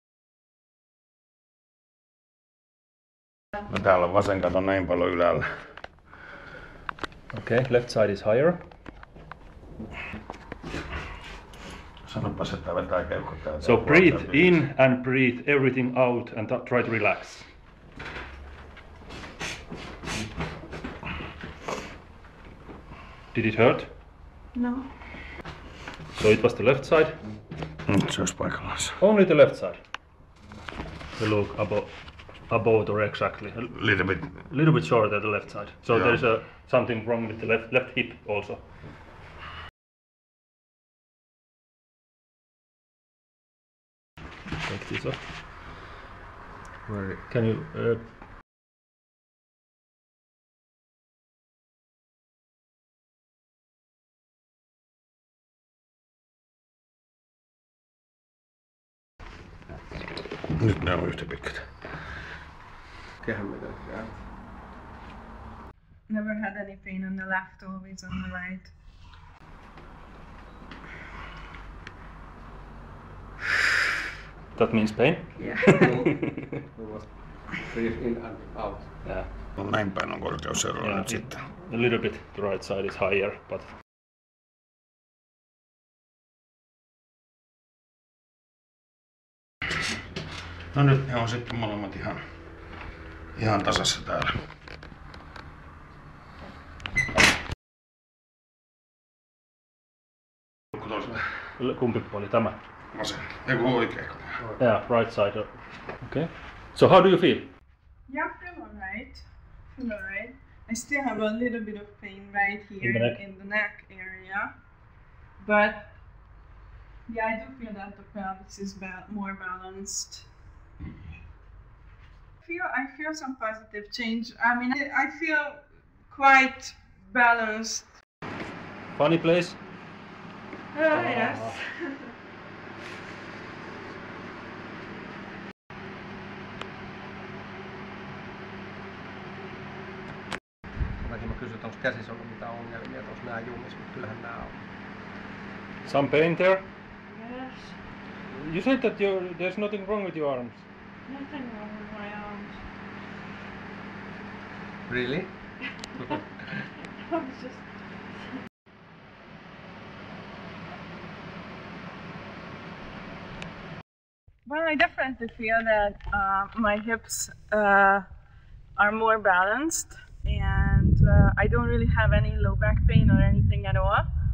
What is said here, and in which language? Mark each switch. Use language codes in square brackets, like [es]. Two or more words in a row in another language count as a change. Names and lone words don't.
[fi] No täällä on vasen kato näin paljon ylhäällä. [en] Okay, left side is higher. [fi] Sanopas, että vetää keuhkot täyteen. [en] So breathe in and breathe everything out and try to relax. Did it hurt? No. So it was the left side? [fi] Nyt se olisi paikallaan. [en] Only the left side. The look above or exactly. A little bit shorter the left side. So Yeah. there's something wrong with the left hip also. Take this off. Where? Can you [fi] Nyt ne on yhtä pitkät. [en] Never had any pain on the left, always on the right. That means pain? Yeah. Breathe in and out. Yeah. [fi] No, näin päin on korkeuseroa [en] Yeah, [fi] nyt sitten. [en] a little bit the right side is higher, but [fi] No nyt ne on sitten molemmat ihan tasassa täällä. kumpi puoli tämä? Vasen. Eiku oikein. [en] Yeah, right side. Okay. So how do you feel? Yeah, I feel alright. I still have a little bit of pain right here In the neck? in the neck area, but yeah, I do feel that the pelvis is more balanced. I feel some positive change. I mean, I feel quite balanced. Funny place? Yes. [fi] Mäkin mä kysyin, että onko käsissä ollut mitään ongelmia, että onko nää jumissa, mutta kyllähän nää on. [en] Some pain there? Yes. You said that there's nothing wrong with your arms. Nothing wrong with my arms. Really? I was just. Well, I definitely feel that my hips are more balanced, and I don't really have any low back pain or anything at all.